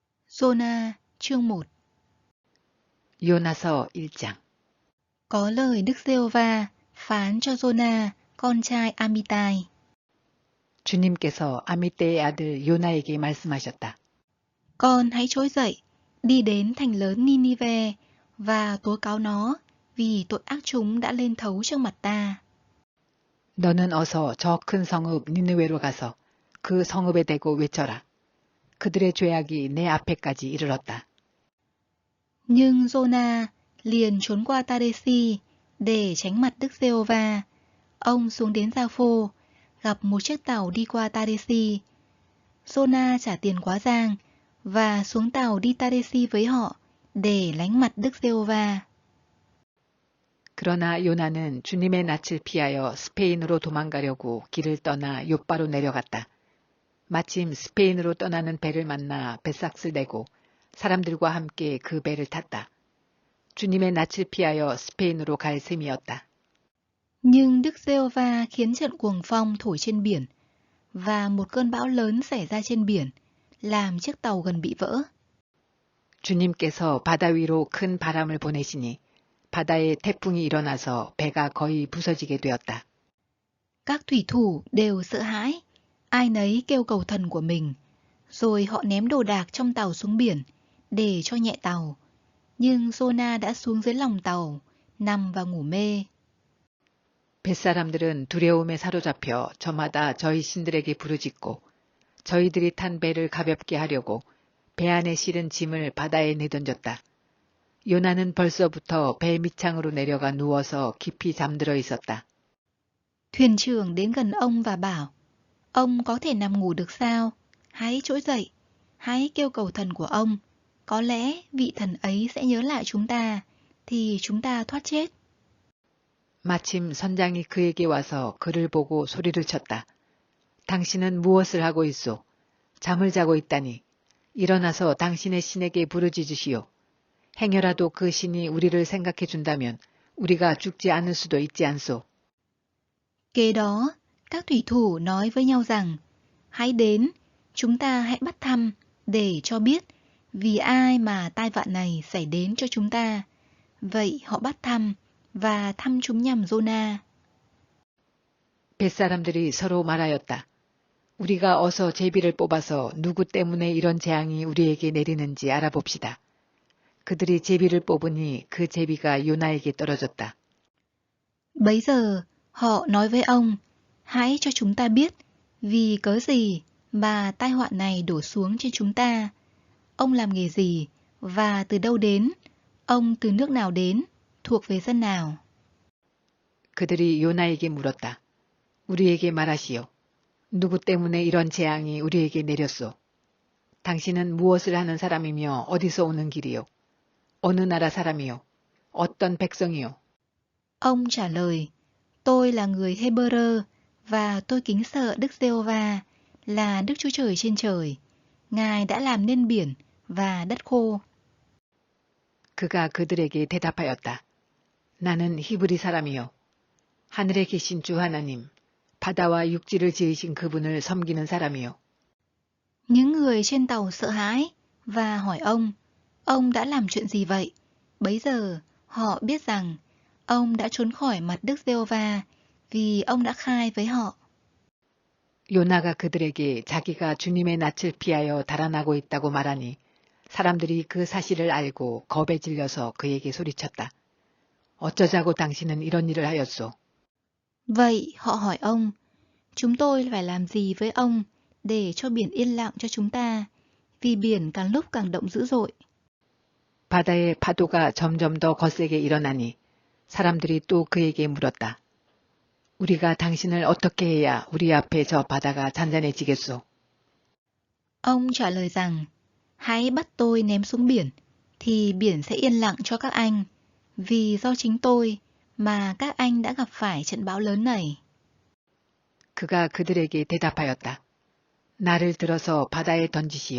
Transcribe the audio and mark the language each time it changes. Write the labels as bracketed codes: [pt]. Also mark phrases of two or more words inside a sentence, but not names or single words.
[vi] Jonah, chương 1. [ko] 요나서 1장. [vi] Có lời Đức Giê-hô-va phán cho Jonah, con trai Amittai. [ko] 주님께서 아미떼의 아들 요나에게 말씀하셨다. [vi] Con hãy trỗi dậy, đi đến thành lớn Ninive và tố cáo nó, vì tội ác chúng đã lên thấu trước mặt ta. [ko] 너는 어서 저 큰 성읍 니느웨로 가서 그 성읍에 대고 외쳐라. 그들의 죄악이 내 앞에까지 이르렀다. [vi] Nhưng Jonah liền trốn qua Taresi để tránh mặt Đức Giê-hô-va. Ông xuống đến Gia-phô, gặp một chiếc tàu đi qua Taresi. Jonah trả tiền quá giang và xuống tàu đi Taresi với họ để lánh mặt Đức Giê-hô-va. [ko] 그러나 요나는 주님의 낯을 피하여 스페인으로 도망가려고 길을 떠나 욥바로 내려갔다. 마침 스페인으로 떠나는 배를 만나 뱃삭을 내고 사람들과 함께 그 배를 탔다. 주님의 낯을 피하여 스페인으로 갈 셈이었다. [vi] Nhưng Đức Giê-hô-va khiến trận cuồng phong thổi trên biển và một cơn bão lớn xảy ra trên biển, làm chiếc tàu gần bị vỡ. [ko] 주님께서 바다 위로 큰 바람을 보내시니 바다에 태풍이 일어나서 배가 거의 부서지게 되었다. [vi] Các thủy thủ đều sợ hãi, ai nấy kêu cầu thần của mình, rồi họ ném đồ đạc trong tàu xuống biển để cho nhẹ tàu. Nhưng Jonah đã xuống dưới lòng tàu, nằm và ngủ mê. [ko] 뱃사람들은 두려움에 사로잡혀 저마다 저희 신들에게 부르짖고 저희들이 탄 배를 가볍게 하려고 배 안에 실은 짐을 바다에 내던졌다. 요나는 벌써부터 배 밑창으로 내려가 누워서 깊이 잠들어 있었다. [vi] Thuyền trưởng đến gần ông và bảo, ông có thể nằm ngủ được sao? Hãy trỗi dậy, hãy kêu cầu thần của ông. Có lẽ vị thần ấy sẽ nhớ lại chúng ta, thì chúng ta thoát chết. [ko] 마침 선장이 그에게 와서 그를 보고 소리를 쳤다. 당신은 무엇을 하고 있소? 잠을 자고 있다니. 일어나서 당신의 신에게 부르짖으시오. 행여라도 그 신이 우리를 생각해 준다면 우리가 죽지 않을 수도 있지 않소. [vi] Kế đó, các thủy thủ nói với nhau rằng, hãy đến, chúng ta hãy bắt thăm, để cho biết vì ai mà tai vạ này xảy đến cho chúng ta. Vậy họ bắt thăm, và thăm chúng nhằm Jonah. [ko] 뱃사람들이 서로 말하였다. 우리가 어서 제비를 뽑아서 누구 때문에 이런 재앙이 우리에게 내리는지 알아봅시다. 그들이 제비를 뽑으니 그 제비가 요나에게 떨어졌다. [vi] Bấy giờ, họ nói với ông, hãy cho chúng ta biết vì cớ gì mà tai họa này đổ xuống trên chúng ta. Ông làm nghề gì và từ đâu đến? Ông từ nước nào đến? Thuộc về dân nào? [ko] 그들이 요나에게 물었다. 우리에게 말하시오. 누구 때문에 이런 재앙이 우리에게 내렸소? 당신은 무엇을 하는 사람이며 어디서 오는 길이요? 어느 나라 사람이요? 어떤 백성이요? [vi] Ông trả lời, tôi là người Hê-bơ-rơ và tôi kính sợ Đức Giê-hô-va là Đức Chúa Trời trên trời. Ngài đã làm nên biển và đất khô. [ko] 그가 그들에게 대답하였다. 나는 히브리 사람이요. 하늘에 계신 주 하나님, 바다와 육지를 지으신 그분을 섬기는 사람이요. [vi] Những người trên tàu sợ hãi và hỏi ông đã làm chuyện gì vậy? Bấy giờ họ biết rằng ông đã trốn khỏi mặt Đức Giê-hô-va vì ông đã khai với họ. [ko] 요나가 그들에게 자기가 주님의 낯을 피하여 달아나고 있다고 말하니 사람들이 그 사실을 알고 겁에 질려서 그에게 소리쳤다. 어쩌자고 당신은 이런 일을 하였소? [vi] Vậy họ hỏi ông, chúng tôi phải làm gì với ông để cho biển yên lặng cho chúng ta, vì biển càng lúc càng động dữ dội. [ko] 바다의 파도가 점점 더 거세게 일어나니 사람들이 또 그에게 물었다. 우리가 당신을 어떻게 해야 우리 앞에 저 바다가 잔잔해지겠소? [vi] Ông trả lời rằng, hãy bắt tôi ném xuống biển, thì biển sẽ yên lặng cho các anh, vì do chính tôi mà các anh đã gặp phải trận bão lớn này. [ko] 그가 그들에게 대답하였다. 나를 들어서 바다에 던지시오.